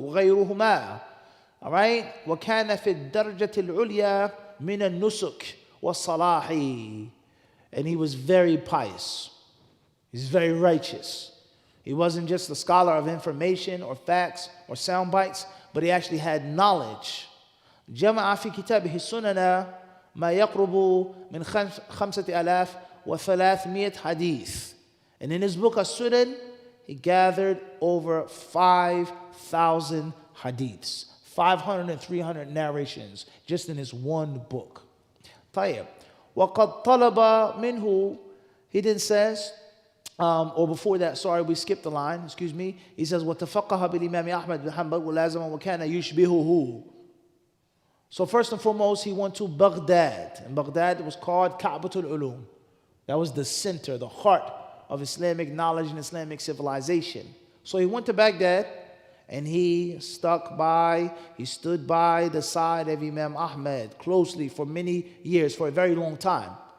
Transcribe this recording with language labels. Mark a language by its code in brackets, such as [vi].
[ar] وغيرهما. [en] All right? [ar] وَكَانَ فِي الدَّرْجَةِ الْعُلْيَا مِنَ النُّسُكِ وَالصَّلَاحِ. [en] And he was very pious. He's very righteous. He wasn't just a scholar of information or facts or sound bites, but he actually had knowledge. [ar] جمع في كتابه السنن ما يقرب من 5300 حديث. [en] And in his book As-Sunan, he gathered over 5,000 hadiths, 500 and 300 narrations, just in his one book. [ar] طيب. وَقَدْ طَلَبَ مِنْهُ, [en] he then says, or before that, sorry, we skipped the line, excuse me. He says, [ar] وَتَفَقَّهَ بِالْإِمَامِ أَحْمَدْ بِنْ حَنْبَلٍ وَلَازَمًا وَكَانَ يُشْبِهُهُ. [en] So first and foremost, he went to Baghdad. And Baghdad was called Ka'batul Ulum. That was the center, the heart of Islamic knowledge and Islamic civilization. So he went to Baghdad and he stood by the side of Imam Ahmad closely for many years, for a very long time.